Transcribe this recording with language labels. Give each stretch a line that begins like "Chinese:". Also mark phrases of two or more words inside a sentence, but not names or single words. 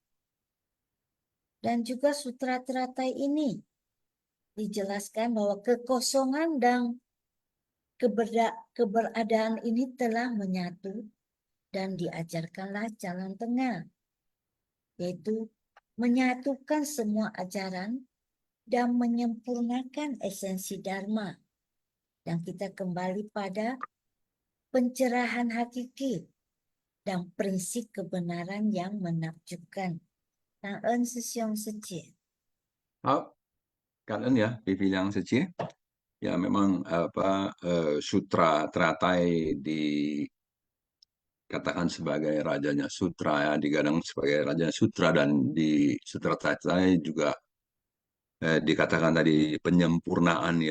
Indonesian: Dan juga Sutra Teratai ini dijelaskan bahwa kekosongan dan keberadaan ini telah menyatu dan diajarkanlah jalan tengah, yaitu menyatukan semua ajaran dan menyempurnakan esensi Dharma. Dan kita kembali pada pencerahan hakiki dan prinsip kebenaran yang menakjubkan.
Vietnamese: Tạ ơn sư huynh sư tỷ.
Chinese: 好，
Indonesian: kalian ya, dibilang saja. Ya memang sutra teratai dikatakan sebagai rajanya sutra ya, digadang sebagai rajanya sutra, dan di sutra teratai juga dikatakan tadi penyempurnaan ya.